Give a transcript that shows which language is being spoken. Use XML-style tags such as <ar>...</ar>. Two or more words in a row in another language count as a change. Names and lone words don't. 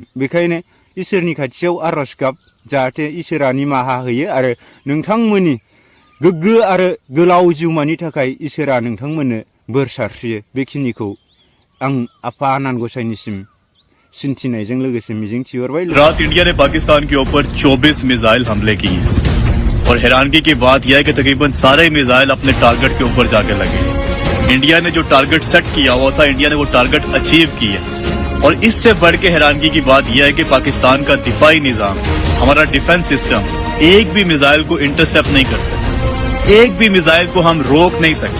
<brx>बेखायनो इसोरनि खाथियाव आर'ज गाब, जाहाथे इसोरा निमाहा होयो आरो नोंथांमोननि गोग्गो आरो गोलाव जिउमानि थाखाय इसोरा नोंथांमोननो बोर सारस्रियो। बेखिनिखौ आं आफा आनान गसाइनिसिम सिन्थिनायजों लोगोसे मिजिं थिहरबाय।</brx> <ur>رات انڈیا نے پاکستان کے اوپر 24 میزائل حملے کیے اور حیرانگی کی بات یہ ہے کہ تقریباً سارے میزائل اپنے ٹارگٹ کے اوپر جا کے لگے. انڈیا نے جو</ur> <en>target set</en> <ur>کیا ہوا تھا، انڈیا نے وہ</ur> <en>target achieve</en> <ur>کیا. اور اس سے بڑھ کے حیرانگی کی بات یہ ہے کہ پاکستان کا دفاعی نظام، ہمارا</ur> <en>defense system</en> <ur>ایک بھی میزائل کو انٹرسیپٹ نہیں کرتا، ایک بھی میزائل کو ہم روک نہیں سکتے.</ur>